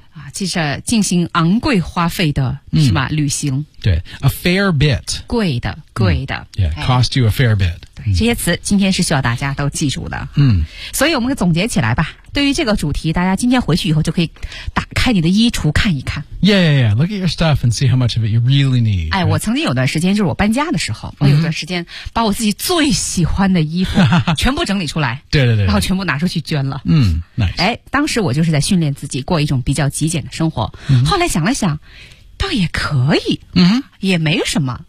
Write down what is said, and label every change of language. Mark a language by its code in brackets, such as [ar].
[zh] 啊其实进行昂贵花费的是吧？旅行 [en] 对 ，a fair bit， [zh] 贵的，贵的、 [en] cost you a fair bit。 [zh] 这些词今天是需要大家都记住的。嗯，所以我们总结起来吧。对于这个主题，大家今天回去以后就可以打开你的衣橱看一看。 [en] Yeah. Look at your stuff and see how much of it you really need. [zh] 哎，我曾经有段时间，就是我搬家的时候，我有段时间把我自己最喜欢的衣服全部整理出来。对。然后全部拿出去捐了。 [en] Nice. [zh] 哎，当时我就是在训练自己过一种比较极简的生活。 Mm-hmm. 后来想了想，倒也可以。也没什么。